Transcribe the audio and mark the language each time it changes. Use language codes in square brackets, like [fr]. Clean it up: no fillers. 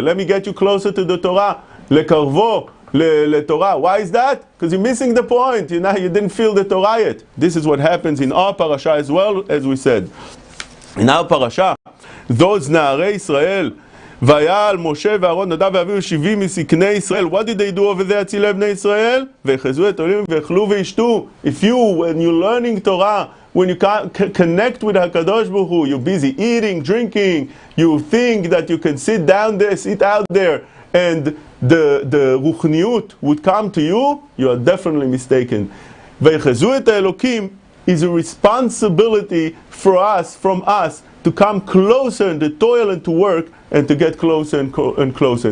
[en] Let me get you closer to the Torah. [he] Lekarvo le Torah. [en] Why is that? Because you're missing the point. You didn't feel the Torah yet. This is what happens in our parasha as well, as we said. In our parasha, those [he] Na'arei Israel, Vayal Moshe ואהרון נדב ואביהו 70 מזקני ישראל. [en] What did they do over there, [he] אצילי בני ישראל? ויחזו את עולים ואכלו וישתו. [en] If you, when you're learning Torah, when you connect with HaKadosh Baruch Hu, you're busy eating, drinking, you think that you can sit down there, sit out there, and the ruchniut would come to you, you are definitely mistaken. [he] ויחזו את האלוקים [en] is a responsibility for us, from us, to come closer and to toil and to work and to get closer and closer.